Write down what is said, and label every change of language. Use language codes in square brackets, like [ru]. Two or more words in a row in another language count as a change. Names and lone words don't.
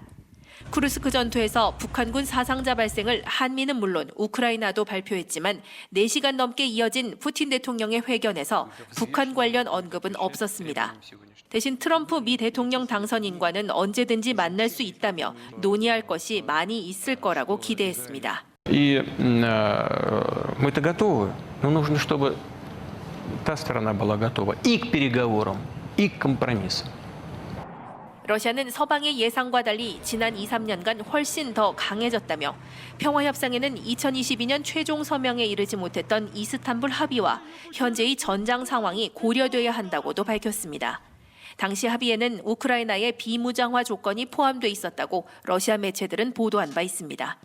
[ko] 쿠르스크 전투에서 북한군 사상자 발생을 한미는 물론 우크라이나도 발표했지만 4시간 넘게 이어진 푸틴 대통령의 회견에서 북한 관련 언급은 없었습니다. 대신 트럼프 미 대통령 당선인과는 언제든지 만날 수 있다며 논의할 것이 많이 있을 거라고 기대했습니다. [ru] И мы-то готовы, но нужно, чтобы та сторона была готова и к переговорам, и компромисса. [ko] 러시아는 서방의 예상과 달리 지난 2, 3년간 훨씬 더 강해졌다며 평화협상에는 2022년 최종 서명에 이르지 못했던 이스탄불 합의와 현재의 전장 상황이 고려돼야 한다고도 밝혔습니다. 당시 합의에는 우크라이나의 비무장화 조건이 포함돼 있었다고 러시아 매체들은 보도한 바 있습니다.